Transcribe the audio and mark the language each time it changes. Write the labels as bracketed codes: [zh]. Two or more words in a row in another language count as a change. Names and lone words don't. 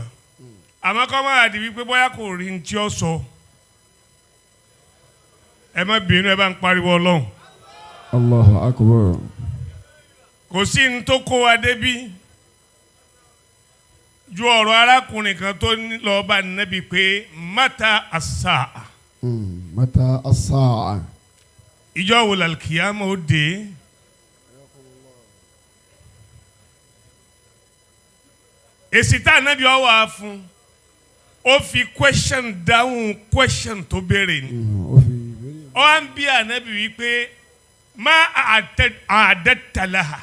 [yo] Àmọ́ kọ́ máa di wípé bóyá kò rí ní tí ó sọ. Ẹ má bínú, ẹ bá ń pariwo Ọlọ́run. [ar] الله أكبر. [yo] Kò sí ní tó kó wa débí ju ọ̀rọ̀ arákùnrin kan tó lọ bá Nábì pé [ar] متى الساعة. متى الساعة. [yo] Ìjọ́ wo làlùkìyámà ó dé? Èsì tá Nábì ó wá fún ó fi question dáhùn question tó béèrè ni. Ó wá ń bí Nábì wípé [ar] ما أعددت لها.